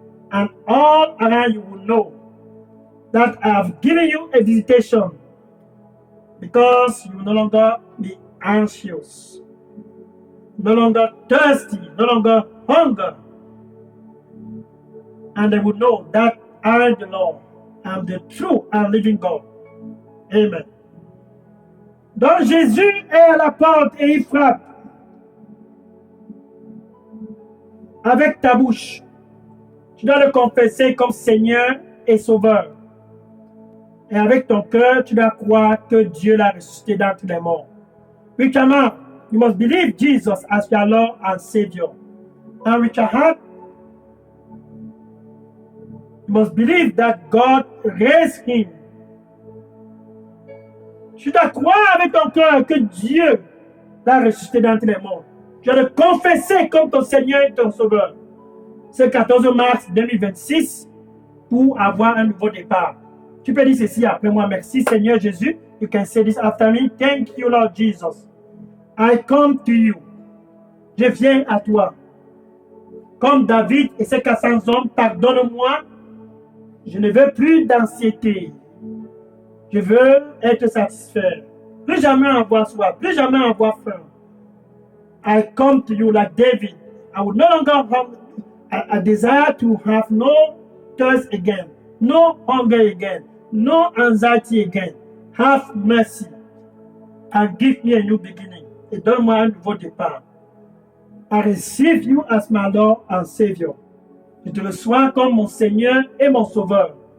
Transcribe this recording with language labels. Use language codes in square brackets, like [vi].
[en] And all around you will know that I have given you a visitation, because you will no longer be anxious, no longer thirsty, no longer hunger. And they will know that I, the Lord, am the true and living God. Amen. [fr] Donc Jésus est à la porte et il frappe. Avec ta bouche, tu dois le confesser comme Seigneur et Sauveur. Et avec ton cœur, tu dois croire que Dieu l'a ressuscité d'entre les morts. [en] With your mouth, you must believe Jesus as your Lord and Savior. And with your heart, you must believe that God raised him. [fr] Tu dois croire avec ton cœur que Dieu l'a ressuscité d'entre les morts. Tu dois le confesser comme ton Seigneur et ton Sauveur. Ce 14 mars 2026 pour avoir un nouveau départ. Tu peux dire ceci après moi. Merci Seigneur Jésus. [en] You can say this after me. Thank you Lord Jesus. I come to you. [fr] Je viens à toi. Comme David et ses 400 hommes, pardonne-moi. Je ne veux plus d'anxiété. Je veux être satisfait. Plus jamais avoir soif. Plus jamais avoir faim. [en] I come to you like David. I will no longer have a desire to have no thirst again. No hunger again. No anxiety again. Have mercy and give me a new beginning. [fr] Et donne-moi un nouveau départ. [en] I receive you as my Lord and Savior. [fr] Je te reçois comme mon Seigneur et mon Sauveur.